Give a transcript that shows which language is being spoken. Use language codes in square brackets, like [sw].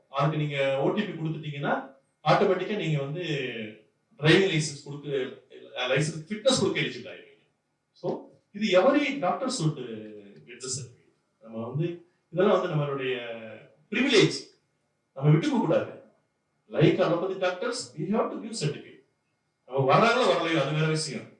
[ta] அதுக்கு நீங்க ஓடிபி கொடுத்துட்டீங்கன்னா ஆட்டோமேட்டிக்கா நீங்க வந்து டிரைவிங் லைசன்ஸ் கொடுக்க, லைசன்ஸ் ஃபிட்னஸ் கொடுக்க எலிஜிபிள் ஆயிருவீங்க. [en] So இது every doctor should get the certificate. [ta] நம்ம வந்து இதெல்லாம் வந்து நம்மளுடைய பிரிவிலேஜ், நம்ம விட்டுக்க கூடாது. [en] Like allopathy doctors we have to give certificate. [ta] நம்ம வர்றாங்களோ வரலையோ அது வேற விஷயம்.